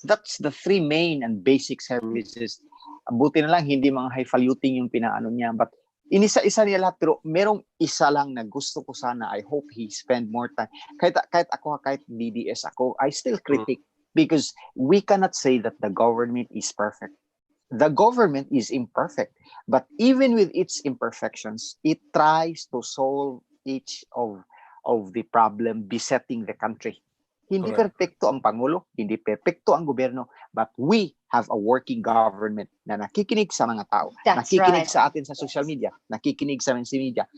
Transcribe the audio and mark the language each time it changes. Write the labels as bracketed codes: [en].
[en] That's the three main and basic services. [tl] Buti na lang, hindi mga highfalutin yung pinaano niya. But inisa-isa niya lahat, pero merong isa lang na gusto ko sana. [en] I hope he spend more time. [tl] Kahit ako, kahit DDS ako, [en] I still critique because we cannot say that the government is perfect. The government is imperfect, but even with its imperfections, it tries to solve each of the problem besetting the country. [tl] Hindi perfecto ang Pangulo, hindi perfecto ang gobyerno, [en] but we have a working government [tl] na nakikinig sa mga tao, nakikinig sa atin sa social media, nakikinig sa media.